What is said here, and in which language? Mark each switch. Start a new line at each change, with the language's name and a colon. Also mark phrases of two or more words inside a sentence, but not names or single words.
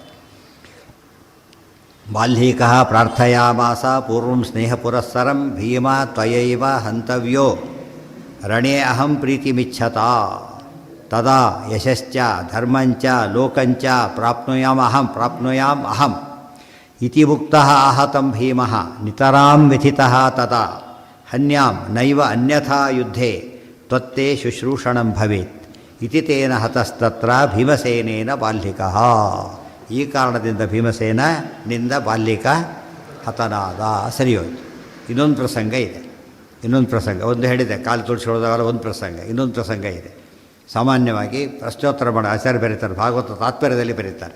Sanskrit: ಬಾಲ್ಯಿಕಃ ಪ್ರಾರ್ಥಯಾಮಾಸ ಪೂರ್ವಂ ಸ್ನೇಹ ಪುರಸ್ಸರಂ ಭೀಮ ತ್ವಯೈವ ಹಂತವ್ಯೋ ರಣೇ ಅಹಂ ಪ್ರೀತಿಮಿಚ್ಛತಾ ತದಾ ಯಶಶ್ಚ ಧರ್ಮಂಚ ಲೋಕಂಚ ಪ್ರಾಪ್ನುಯಾಮ್ ಅಹಂ ಇತಿ ಮುಕ್ತಃ ಆಹತಂ ಭೀಮಃ ನಿತರಾಂ ವ್ಯಥಿತಃ ತದಾ ಹನ್ಯಾಂ ನೈವ ಅನ್ಯಥಾ ಯುದ್ಧೇ ತ್ವತ್ತೇ ಶುಶ್ರೂಷಣಂ ಭವೇತ್ ಇತಿ ತೇನ ಹತಸ್ತತ್ರ ಭೀಮಸೇನೇನ ಬಾಲ್ಯಿಕಃ.
Kannada: ಈ ಕಾರಣದಿಂದ ಭೀಮಸೇನಿಂದ ಬಾಲ್ಯಿಕ ಹತನಾದ. ಸರಿ ಹೋಯಿತು. ಇನ್ನೊಂದು ಪ್ರಸಂಗ ಇದೆ. ಒಂದು ಹೇಳಿದೆ, ಕಾಲು ತುಳಿಸ್ಕೊಳ್ಳೋದಾಗಲ್ಲ. ಒಂದು ಪ್ರಸಂಗ, ಇನ್ನೊಂದು ಪ್ರಸಂಗ ಇದೆ. ಸಾಮಾನ್ಯವಾಗಿ ಪ್ರಶ್ನೋತ್ತರ ಮಾಡೋ ಆಚಾರ್ಯ ಬರೀತಾರೆ, ಭಾಗವತ ತಾತ್ಪರ್ಯದಲ್ಲಿ ಬರೀತಾರೆ.